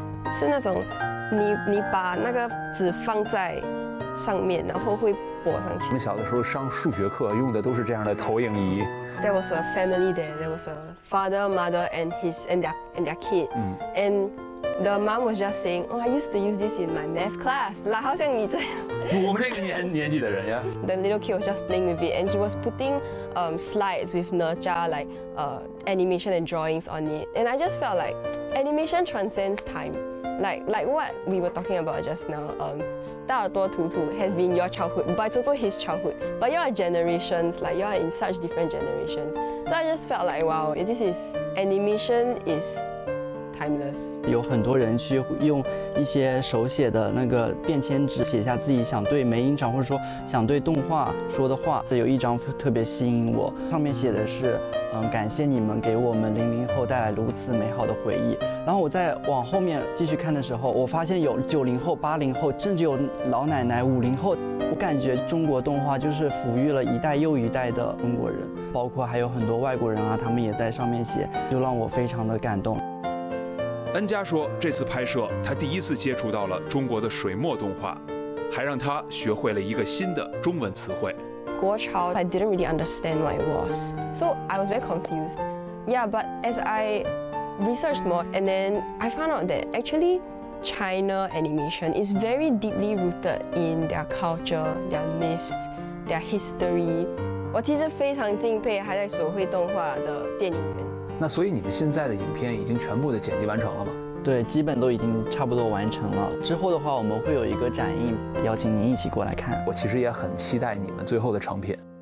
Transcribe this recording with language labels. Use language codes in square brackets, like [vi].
[zh] 是那种你把那个纸放在上面，然后会播上去。我们小的时候上数学课用的都是这样的投影仪。 [en] There was a family there. There was a father, mother, and his and their kid. And The mom was just saying, "Oh, I used to use this in my math class." [zh] 啦，好像你这样。我们这个年纪的人呀。 [en] The little kid was just playing with it, and he was putting slides with Nurja like animation and drawings on it. And I just felt like animation transcends time. Like what we were talking about just now. 大耳朵图图 has been your childhood, but it's also his childhood. But you are generations, like you are in such different generations. So I just felt like, wow, this is animation is. Timeless. [zh] 有很多人去用一些手写的那个便签纸写下自己想对美影厂或者说想对动画说的话，有一张特别吸引我，上面写的是感谢你们给我们00后带来如此美好的回忆。然后我在往后面继续看的时候，我发现有90后、80后，甚至有老奶奶、50后。我感觉中国动画就是抚育了一代又一代的中国人，包括还有很多外国人啊，他们也在上面写，就让我非常的感动。恩佳说，这次拍摄他第一次接触到了中国的水墨动画，还让他学会了一个新的中文词汇。 [en] 国潮 I didn't really understand what it was, so I was very confused. Yeah, but as I researched more, and then I found out that actually China animation is very deeply rooted in their culture, their myths, their history. [zh] 我其实非常敬佩还在手绘动画的电影人。那所以你们现在的影片已经全部的剪辑完成了吗？对，基本都已经差不多完成了。之后的话，我们会有一个展映，邀请您一起过来看。我其实也很期待你们最后的成品。